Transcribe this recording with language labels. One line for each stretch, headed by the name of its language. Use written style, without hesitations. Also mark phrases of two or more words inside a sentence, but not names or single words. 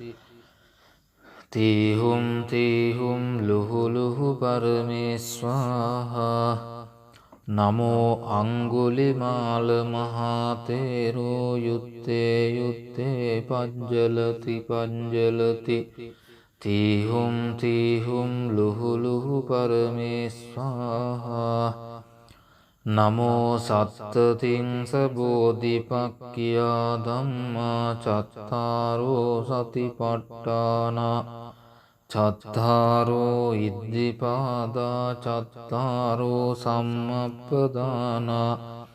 Pali: තීහුම් තීහුම් ලුහු ලුහු පරමේස්වාහා නමෝ අංගුලිමාල මහතේරෝ යුත්තේ යුත්තේ පඤ්ජලති පඤ්ජලති තීහුම් තීහුම් ලුහු ලුහු පරමේස්වාහා නමෝ සත්තතිංස බෝධිපක්ඛියා ධම්මා චත්තාරෝ සතිපට්ඨානා චත්තාරෝ ඉද්ධිපාදා චත්තාරෝ සම්මප්පදානා